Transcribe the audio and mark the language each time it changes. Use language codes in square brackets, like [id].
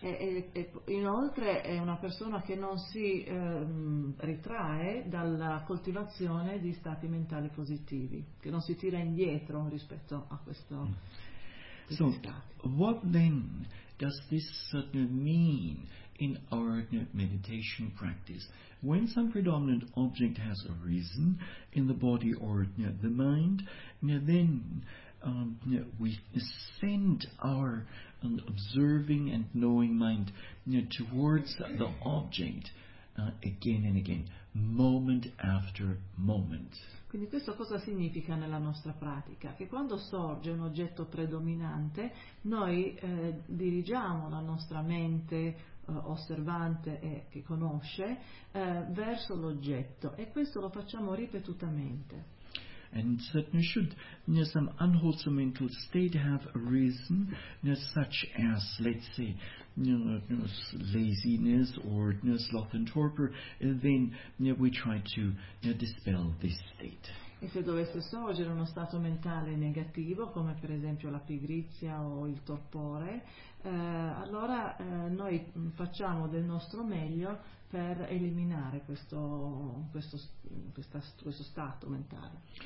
[it] E inoltre è una persona che non si ritrae dalla coltivazione di stati mentali positivi, che non si tira indietro rispetto a questo. [en] So, what then does this mean in our meditation practice? When some predominant object has arisen in the body or the mind, then we send our observing and knowing mind towards the object again and again, moment after moment. [it] Quindi questo cosa significa nella nostra pratica? Che quando sorge un oggetto predominante, noi dirigiamo la nostra mente osservante e che conosce verso l'oggetto, e questo lo facciamo ripetutamente. [en] And certainly should some unwholesome mental state have arisen, such as, let's say, laziness or sloth and torpor, and then we try to dispel this state. [it] E se dovesse sorgere uno stato mentale negativo, come per esempio la pigrizia o il torpore, allora noi facciamo del nostro meglio per eliminare questo stato mentale.